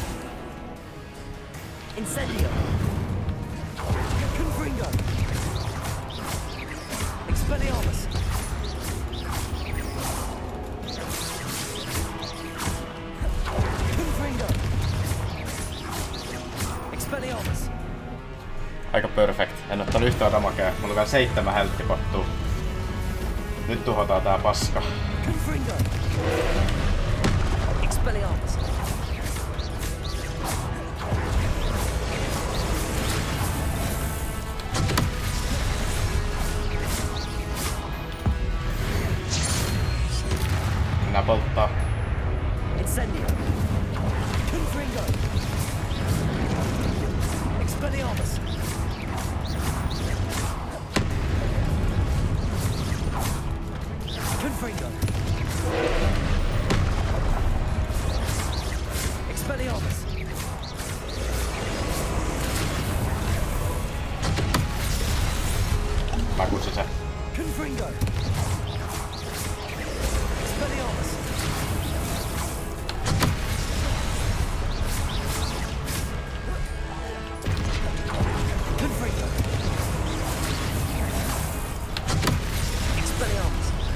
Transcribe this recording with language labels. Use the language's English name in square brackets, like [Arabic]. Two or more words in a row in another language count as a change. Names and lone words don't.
[Finnish] Incendio! Confringo! Expelliarmus! Confringo! Expelliarmus! Aika perfect. En ottanut yhtään damakea. Mulla on vielä 7 helttipottua. Nyt tuhotaan tää paska. Confringo! Expelliarmus! Mennään polttaa. Incendio! Confringo! Expelliarmus! Confringo! Expelliarmus! Mä kutsun se. Confringo! Expelliarmus! Confringo! Expelliarmus!